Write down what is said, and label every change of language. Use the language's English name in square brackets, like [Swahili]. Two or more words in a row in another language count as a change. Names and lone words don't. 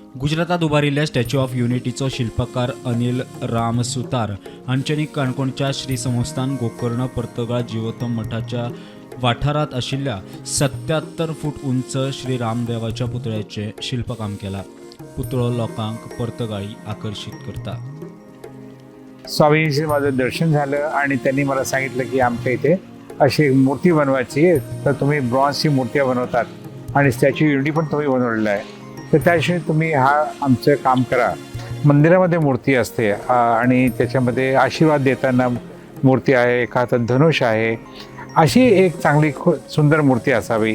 [Konkani] गुजरातात उबारिल्ल्या स्टॅच्यू ऑफ युनिटीचो शिल्पकार अनिल राम सुतार हांच्यांनी काणकोणच्या श्री संस्थान गोकर्ण पर्तगाळ जिवोत्तम मठाच्या वाठारात आशिल्ल्या 77 फूट उंच श्री रामदेवाच्या पुतळ्याचे शिल्पकाम केला. पुतळो लोकांक पर्तगाळी आकर्षित करता. [Marathi] स्वामीजींचं माझं दर्शन झालं आणि त्यांनी मला सांगितलं की आमच्या इथे अशी मूर्ती बनवायची आहे, तर तुम्ही ब्रॉन्झची मूर्त्या बनवतात आणि स्टॅच्यू युनिटी पण तुम्ही बनवलेला आहे, तर त्याशिवाय तुम्ही आमचं काम करा. मंदिरामध्ये मूर्ती असते आणि त्याच्यामध्ये आशीर्वाद देताना मूर्ती आहे, एका हातात धनुष आहे, अशी एक चांगली सुंदर मूर्ती असावी.